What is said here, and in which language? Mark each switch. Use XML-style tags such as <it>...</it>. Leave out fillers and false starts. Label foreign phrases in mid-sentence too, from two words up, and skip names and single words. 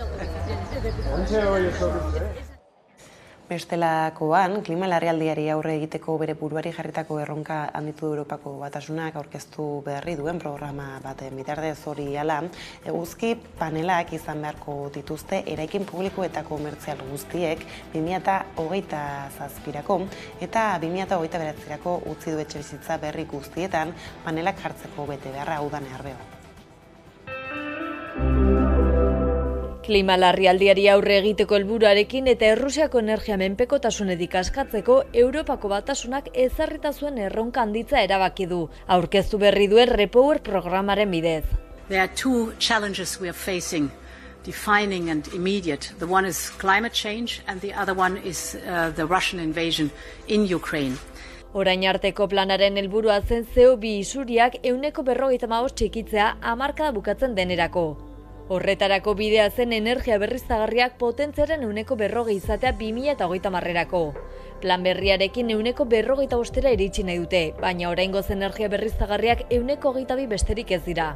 <eu>Bestelakoan, klima larrialdiari aurre egiteko bere buruari jarritako erronka handitu Europako Batasunak aurkeztu berri duen programa baten bitartez hori hala, eguzki panelak izan beharko dituzte eraikin publiko eta komertzial guztiek 2027rako eta 2029rako utzi du etxebizitza berri guztietan panelak jartzeko bete beharra udan erbeo. Klima larrialdiari aurre egiteko helburuarekin eta Errusiako energia menpekotasunetik askatzeko Europako Batasunak ezarrita zuen erronka handitza erabaki du, aurkeztu berri duen REPower programaren bidez.</eu> <en>There are 2 challenges we are facing, defining and immediate. The one is climate change and the other one is the Russian invasion in Ukraine.</en> <eu>Orain arteko planaren helburua zen CO2 isuriak 150 txikitzea hamarkada bukatzen denerako. Horretarako bidea zen energia berriztagarriak potentziaren 140 izatea 2030rako. Plan berriarekin 145 iritsi nahi dute, baina oraingoz energia berriztagarriak 122 besterik ez dira.</eu>